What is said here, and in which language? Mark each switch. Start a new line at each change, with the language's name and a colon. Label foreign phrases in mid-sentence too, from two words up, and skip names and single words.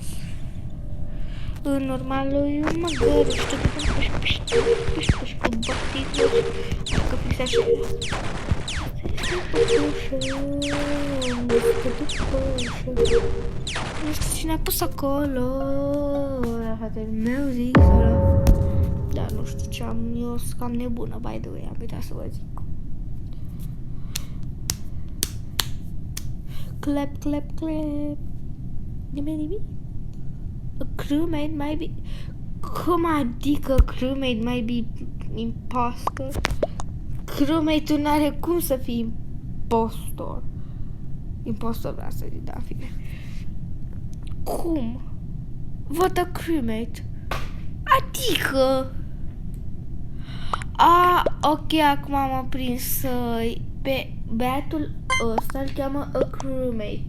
Romanian: În normal, eu mă găruși, tăgădăm păș, cu bătigră, că fi așa. Nu știu cine a pus acolo. Music. Dar nu știu ce am. Eu sunt cam nebună,
English: by the way.
Romanian: Am uitat să vă zic. Clap. Nimic.
English: A crewmate might be.
Romanian: Cum adică
English: crewmate might be
Romanian: imposter? Crewmate-ul n-are cum să fie impostor. Impostor vreau să zic, da, fine. Cum? Văd
English: a crewmate.
Romanian: Adică... ok, acum am prins pe băiatul ăsta îl cheamă
English: a crewmate.